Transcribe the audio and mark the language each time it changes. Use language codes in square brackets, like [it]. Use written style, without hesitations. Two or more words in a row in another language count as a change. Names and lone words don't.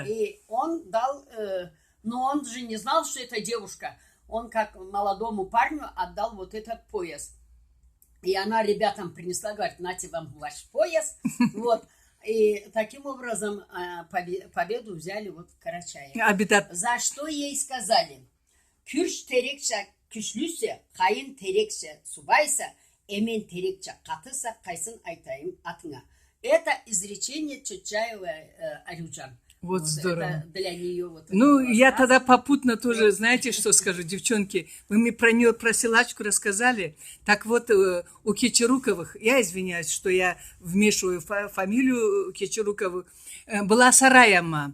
[ru] И он дал, но он же не знал, что это девушка. Он как молодому парню отдал вот этот пояс. И она ребятам принесла, говорит, нате вам ваш пояс. Вот. И таким образом победу взяли вот в Карачае. За что ей сказали? [krc] Кürş terekçe küçlüyse, kayın terekçe subaysa, emen terekçe katıysa, kaysın айтайым атыңа. [ru] Это изречение Чотчаева Арюджан. Вот здорово. Это для нее вот. Ну, я тогда попутно тоже, знаете, что скажу, девчонки, вы мне про нее, про силачку рассказали. Так вот, у Кечеруковых, я извиняюсь, что я вмешиваю фамилию Кечеруковых, была Сараяма.